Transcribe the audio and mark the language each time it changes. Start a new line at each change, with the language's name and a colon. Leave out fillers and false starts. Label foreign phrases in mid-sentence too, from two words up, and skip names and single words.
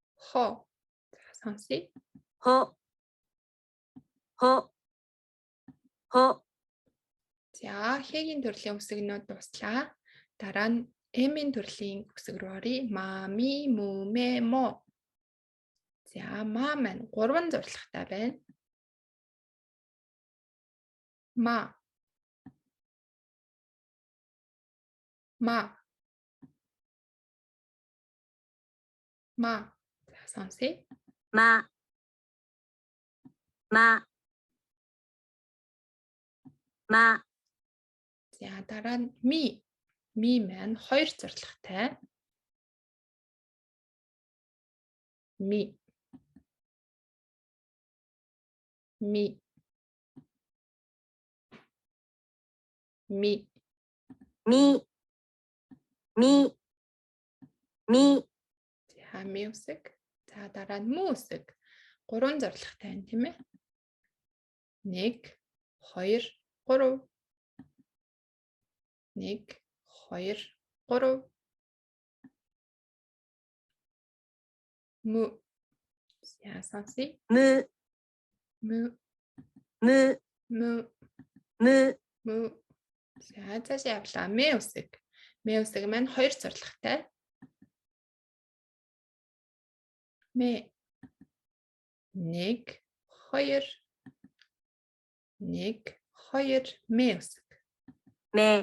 Mongolian: хо. За сонсъё.
Japanese: ほ、ほ、ほ、
Mongolian: За хэгийн төрлийн үсгнүүд дуслаа. Дараа нь эмийн төрлийн үсэг рүү оръё.
Japanese: ま、み、む, め、も.
Mongolian: За ма маань 3 зурлагтай байна. Ма. Ма. Ма. За сонсъё.
Japanese: ま、ま、ま,
Mongolian: За дараа нь ми. Ми маань 2 зурлагтай. Ми. Ми. Ми.
Japanese: み、み、み,
Mongolian: За ми үсэг. За дараа нь му үсэг. 3 зурлагтай байна тийм ээ. 1 2 3. 1 2 3. Му. За сонсъё.
Japanese: む、
Mongolian: Му.
Japanese: む、
Mongolian: Му.
Japanese: む、
Mongolian: Му. За цаашаа явлаа. Мэ үсэг. Мэ үсэг маань 2 зурлагтай. Мэ. 1 2 1 2 мэ үсэг.
Japanese: め、